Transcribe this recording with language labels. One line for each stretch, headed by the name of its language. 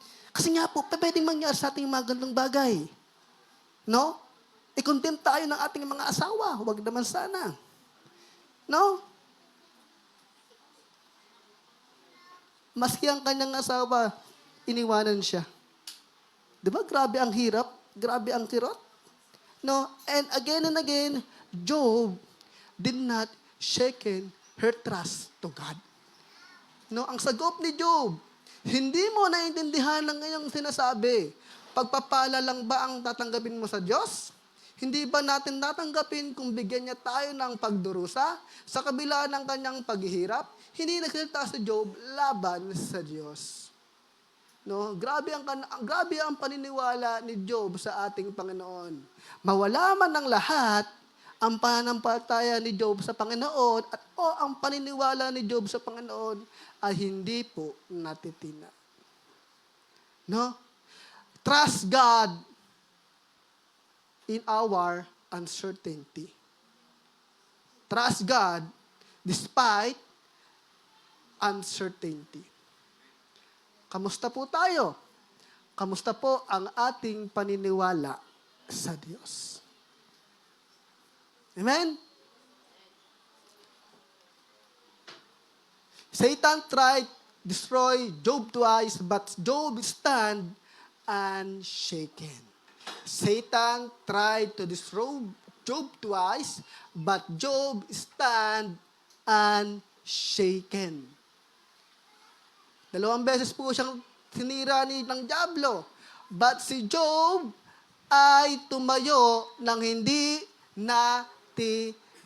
Filipino: Kasi nga po, pwedeng mangyari sa ating mga gandang bagay. No? I-condemn tayo ng ating mga asawa. Huwag naman sana. No? Maski ang kanyang asawa, iniwanan siya. Di ba? Grabe ang hirap. Grabe ang kirot. No?
English: And again, Job did not shaken her trust to God.
Filipino: No, ang sagop ni Job, hindi mo naiintindihan ng ngayong sinasabi. Pagpapala lang ba ang tatanggapin mo sa Diyos? Hindi ba natin tatanggapin kung bigyan niya tayo ng pagdurusa sa kabila ng kanyang paghihirap? Hindi nagsalita si Job laban sa Diyos. No, grabe ang paniniwala ni Job sa ating Panginoon. Mawala man ang lahat, ang pananampalataya ni Job sa Panginoon at ang paniniwala ni Job sa Panginoon ay hindi po natitina. No?
English: Trust God in our uncertainty. Trust God despite uncertainty.
Filipino: Kamusta po tayo? Kamusta po ang ating paniniwala sa Diyos? Amen?
English: Satan tried to destroy Job twice, but Job stand unshaken. Satan tried to destroy Job twice, but Job stand unshaken.
Filipino: 2 beses po siyang sinira ng dyablo. But si Job ay tumayo ng hindi natitinag.